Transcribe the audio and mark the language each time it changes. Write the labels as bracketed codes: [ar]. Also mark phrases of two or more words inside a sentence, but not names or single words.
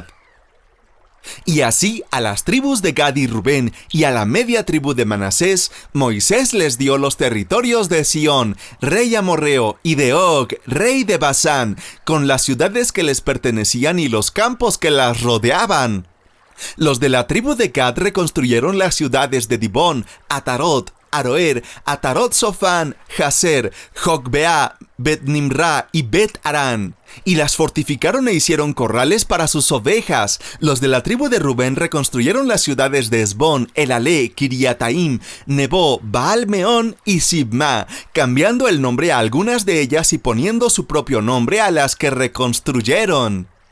[es] Y así a las tribus de Gad y Rubén y a la media tribu de Manasés, Moisés les dio los territorios de Sión, rey amorreo, y de Og, rey de Basán, con las ciudades que les pertenecían y los campos que las rodeaban. Los de la tribu de Gad reconstruyeron las ciudades de Dibón, Atarot, Aroer, Atarot Sofán, Jazer, Jogbeá, Bet-Nimrá y Bet-Arán, y las fortificaron e hicieron corrales para sus ovejas. Los de la tribu de Rubén reconstruyeron las ciudades de Esbón, Elalé, Kiriataim, Nebo, Baal-Meón y Sibma, cambiando el nombre a algunas de ellas y poniendo su propio nombre a las que reconstruyeron.